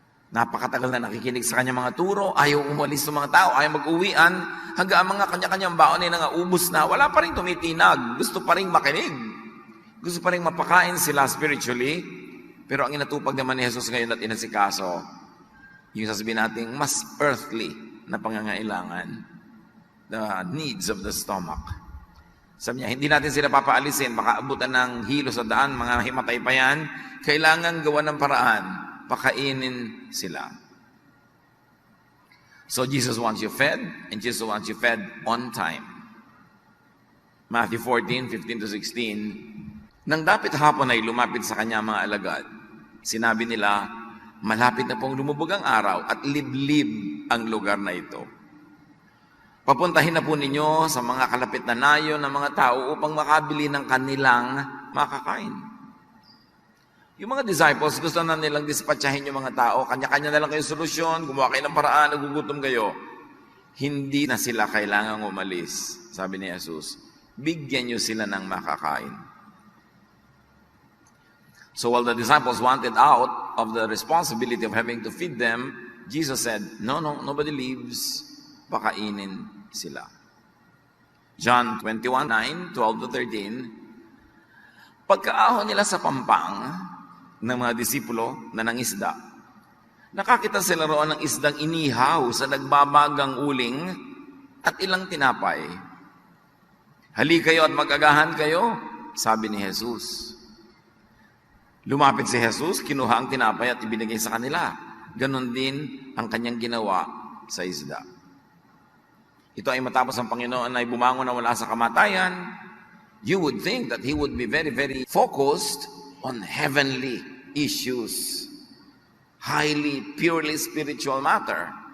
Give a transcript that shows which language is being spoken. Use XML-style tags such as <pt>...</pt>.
<tl>Napakatagal na nakikinig sa kanyang mga turo, ayaw umalis ng mga tao, ayaw mag-uwian, hanggang ang mga kanya-kanyang baon ay nangaubos na, wala pa rin tumitinag, gusto pa rin makinig, gusto pa rin mapakain sila spiritually, pero ang inatupag naman ni Jesus ngayon at inasikaso, yung sasabihin natin, mas earthly na pangangailangan,</tl> <en>the needs of the stomach.</en> <tl>Sabi niya, hindi natin sila papaalisin, baka abutan ng hilo sa daan, mga himatay pa yan, kailangan gawa ng paraan, pakainin sila.</tl> <en>So Jesus wants you fed, and Jesus wants you fed on time.</en> <tl>Matthew 14:15-16, nang dapit hapon ay lumapit sa kanya mga alagad. Sinabi nila, malapit na pong lumubog ang araw at liblib ang lugar na ito. Papuntahin na po ninyo sa mga kalapit na nayon ng mga tao upang makabili ng kanilang makakain. Yung mga disciples, gusto na nilang dispatchahin yung mga tao. Kanya-kanya na lang kayo solusyon, gumawa kayo ng paraan, nagugutom kayo. Hindi na sila kailangang umalis. Sabi ni Jesus, bigyan nyo sila ng makakain.</tl> <en>So while the disciples wanted out of the responsibility of having to feed them, Jesus said, no, nobody leaves.</en> <tl>Pakainin sila. John 21:9, 12 to 13, pagkaahon nila sa pampang ng mga disipulo na nangisda, nakakita sila roon ng isdang inihaw sa nagbabagang uling at ilang tinapay. Hali kayo at mag-agahan kayo, sabi ni Jesus. Lumapit si Jesus, kinuha ang tinapay at ibinigay sa kanila. Ganon din ang kanyang ginawa sa isda. Ito ay matapos ang Panginoon ay bumangon na wala sa kamatayan.</tl> <en>You would think that He would be very, very focused on heavenly issues. Highly, purely spiritual matter.</en>